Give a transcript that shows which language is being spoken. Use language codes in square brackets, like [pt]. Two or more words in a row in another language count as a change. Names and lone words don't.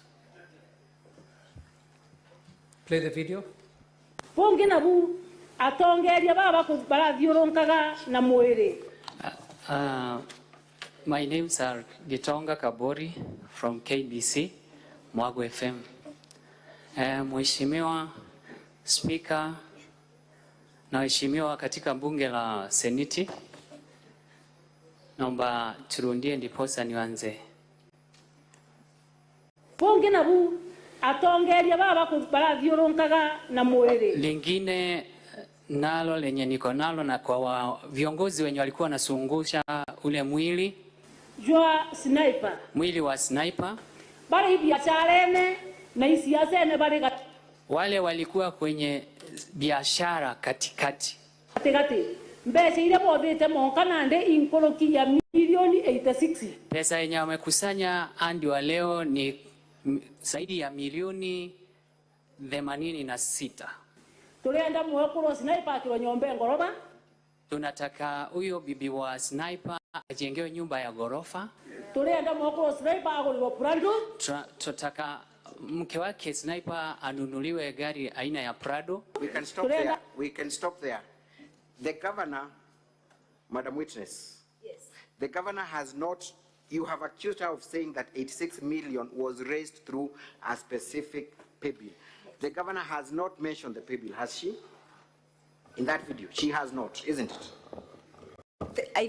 [en] Play the video. [mer] Pongina bu atongeria baba barathiuronkaga na mwiri. [en] My names are Gitonga Kabori from KBC, Mwago FM. [sw] Mheshimiwa Speaker na waheshimiwa katika bunge la Seneti, naomba turundie ndiposa nianze. [mer] Pongina bu atongeria baba barathiuronkaga na mwiri. [sw] Lingine nalo lenye niko nalo na kwa viongozi wenye walikuwa nasungusha ule mwili [mer] jwa sniper. [sw] Mwili wa sniper. [mer] Bari biashara ene na isiasa ene bari [sw] wale walikuwa kwenye biashara katikati. [mer] Katikati. Mbeca ile bothite monka nande inkoroki ya milioni 86. [sw] Pesa yenye wamekusanya hadi wa leo ni zaidi ya milioni 86. [mer] Tulienda mwekuru sniper akiro nyombe ngoroba. [sw] Tunataka huyo bibi wa sniper ajengewe nyumba ya gorofa. [mer] Tulienda mwekuru sniper agulwa Prado. [sw] Tunataka mke wake sniper anunuliwe gari aina ya Prado. [en] We can stop there. We can stop there. The governor, Madam Witness. Yes. The governor has not. You have accused her of saying that 86 million was raised through a specific pay bill. The governor has not mentioned the pay bill, has she? In that video, she has not, isn't it?